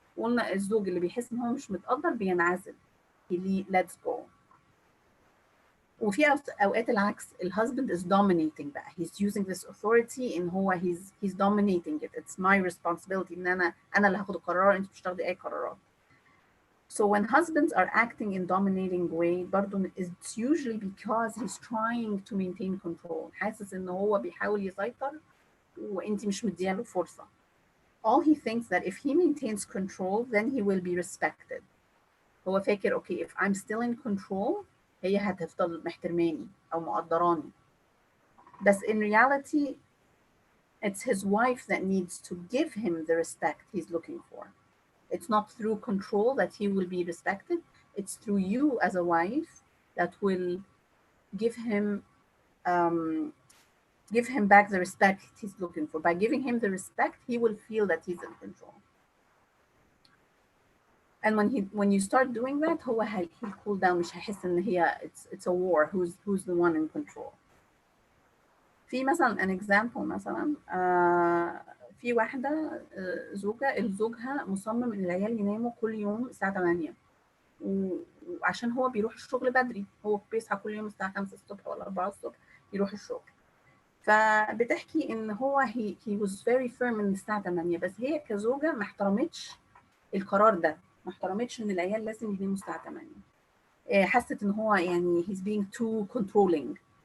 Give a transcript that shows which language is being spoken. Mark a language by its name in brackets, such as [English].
[Arabic] قلنا الزوج اللي بيحس ان هو مش متقدر بينعزل. [English] He lets go. [Arabic] وفي اوقات العكس الهازبند [English] is dominating [Arabic] بقى. [English] He's using this authority [Arabic] ان هو [English] he's dominating it. It's my responsibility [Arabic] ان انا اللي هاخد القرار، انت مش هتاخدي اي قرارات. [English] So when husbands are acting in dominating way [Arabic] برضه [English] it's usually because he's trying to maintain control. [Arabic] حاسس ان هو بيحاول يسيطر وانت مش مدياله فرصة. [English] All he thinks that if he maintains control then he will be respected. [Arabic] هو فاكر [English] okay if I'm still in control [Arabic] هي هتفضل محترماني أو مقدراني. بس [English] in reality it's his wife that needs to give him the respect he's looking for. It's not through control that he will be respected. It's through you as a wife that will give him back the respect he's looking for. By giving him the respect, he will feel that he's in control. And when you start doing that, he'll cool down. [Arabic] مش هيحس إن هي [English] it's a war. Who's the one in control? [Arabic] في مثلا [English] an example [Arabic] مثلا في واحدة زوجها مصمم إن العيال يناموا كل يوم الساعة 8 وعشان هو بيروح الشغل بدري. هو بيصحى كل يوم الساعة 5 الصبح ولا 4 الصبح يروح الشغل. فبتحكي ان هو [English] he was very firm [Arabic] من الساعه 8 بس هي كزوجه ما احترمتش القرار ده، ما احترمتش ان العيال لازم يناموا الساعه 8. حست ان هو يعني [English] he's being too controlling.